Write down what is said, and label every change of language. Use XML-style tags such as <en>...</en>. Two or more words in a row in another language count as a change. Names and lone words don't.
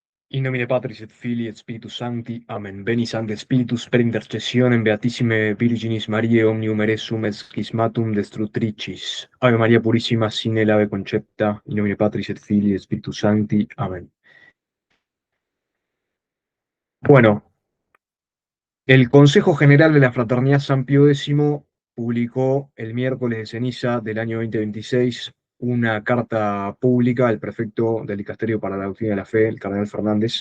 <la>In nomine Patris et Filii et Spiritus Sancti. Amen. Beni Sancte Spiritus per intercessionem Beatissime Virginis Mariae omnium eressum et schismatum destructricis. Ave Maria Purissima, sine lave concepta. In nomine Patris et Filii et Spiritus Sancti. Amen.</la> <es>Bueno, el Consejo General de la Fraternidad San Pío X publicó el miércoles de ceniza del año 2026 una carta pública al prefecto del Dicasterio para la Doctrina de la Fe, el cardenal Fernández.</es>